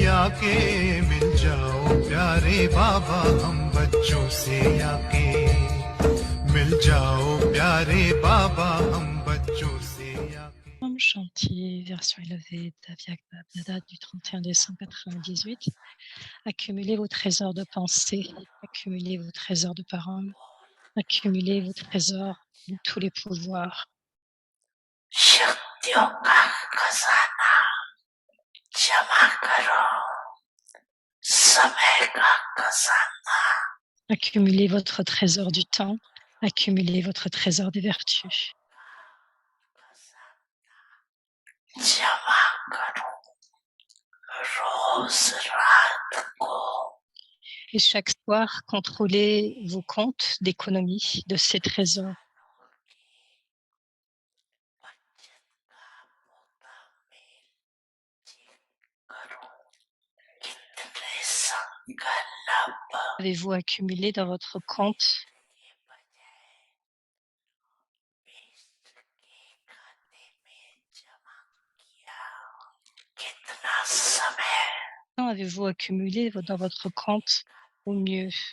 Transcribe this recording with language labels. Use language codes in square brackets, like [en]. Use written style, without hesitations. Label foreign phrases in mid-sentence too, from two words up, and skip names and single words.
[hi] आके मिल जाओ प्यारे बाबा हम बच्चों से आके मिल जाओ प्यारे बाबा हम बच्चों से आके [fr] Chantier, version élevée d'Aviak Babdada du 31 décembre 98. Accumulez vos trésors de pensée, accumulez vos trésors de parole, accumulez vos trésors de tous les pouvoirs. [hi] शक्तियों का खजाना जमा करो समय का खजाना [fr] Accumulez votre trésor du temps, accumulez votre trésor des vertus. [hi] जमा करो रोज रात को [fr] Et chaque soir, contrôlez vos comptes d'économie de ces trésors. Avez-vous accumulé dans votre compte Quand avez-vous accumulé dans votre compte au mieux?